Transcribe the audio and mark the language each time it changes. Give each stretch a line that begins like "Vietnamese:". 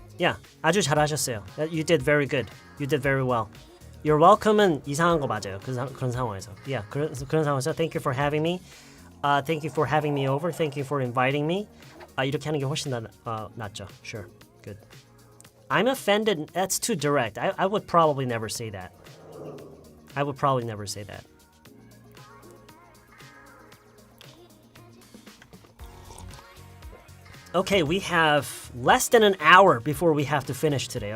English: Yeah,
Korean: 아주 잘하셨어요.
English: You did very good. You did very well. You're welcome
Korean: 은 이상한 거 맞아요. 그런 상황에서.
English: Yeah,
Korean: 그런 상황에서
English: Thank you for having me. Thank you for having me over. Thank you for inviting me.
Korean: 이렇게 하는 게 훨씬 낫죠.
English: Sure. Good. I'm offended. That's too direct. I would probably never say that. I would probably never say that. Okay, we have less than an hour before we have to finish today.